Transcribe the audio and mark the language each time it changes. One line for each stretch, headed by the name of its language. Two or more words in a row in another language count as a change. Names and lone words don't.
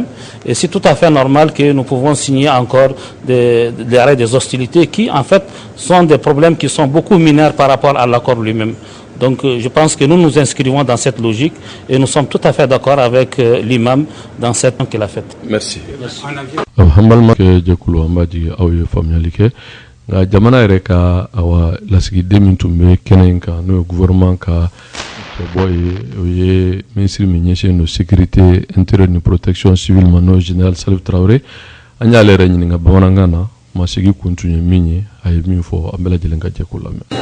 French: Et c'est tout à fait normal que nous pouvons signer encore l'arrêt des hostilités qui, en fait, sont des problèmes qui sont beaucoup mineurs par rapport à l'accord lui-même. Donc je pense que nous nous inscrivons dans cette logique et nous sommes tout à fait d'accord avec l'imam dans cette qu'il a faite. Merci.
Bambara: Hambalma ke jekulu ambaji awye famiyali ke nga jamana yɛrɛ ka awa lasigiden min tun bɛ kɛnɛ in kan n'o ye gouvernement ka cɛbɔ ye o ye ministre min ɲɛsinnen don
French: sécurité intérieure
Bambara: ni
French: protection civile
Bambara: ma n'o ye général Salif Traoré an y'ale yɛrɛ ɲininka bamanankan na masigi kun tun ye min ye a ye min fɔ an bɛɛ lajɛlen ka jɛkulu lamɛn.